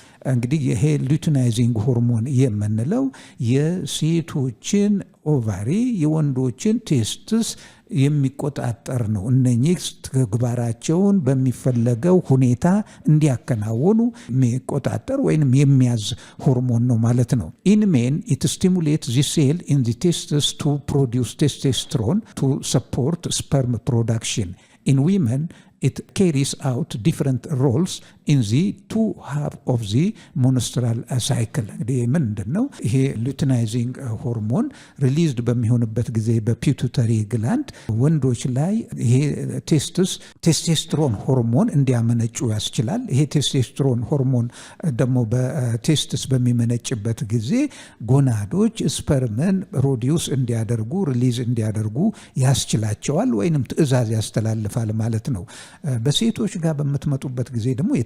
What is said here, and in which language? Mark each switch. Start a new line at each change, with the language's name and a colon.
Amharic: እንግዲህ ይሄ ሉቲናይዚንግ ሆርሞን የምንለው የሴቶችን ኦቫሪ የወንዶችን ቴስትስ የሚቆጣጠር ነው። እነኚህ ተግባራቸውን በሚፈለገው ሁኔታ እንዲያከናውኑ የሚቆጣጠር ወይንም የሚያዝ ሆርሞን ነው ማለት ነው።
English: In men it stimulates the cell in the testes to produce testosterone to support sperm production. In women it carries out different roles in the two half of the menstrual cycle.
Amharic: እንግዲህ ምንድነው ይሄ ሉቲናይዚንግ ሆርሞን ሪሊዝድ በሚሆንበት ጊዜ በፒቱተሪ ግላንድ ወንዶች ላይ ይሄ ቴስቶስትሮን ሆርሞን እንዲያመነጩ ያስችላል። ይሄ ቴስቶስትሮን ሆርሞን ደግሞ በቴስትስ በሚመነጭበት ጊዜ ጎናዶች ስፐርምን ፕሮዲውስ እንዲያደርጉ ሪሊዝ እንዲያደርጉ ያስችላቸዋል ወይንም ትዕዛዝ ያስተላልፋል ማለት ነው። በሴቶች ጋር በምትመጡበት ጊዜ ደግሞ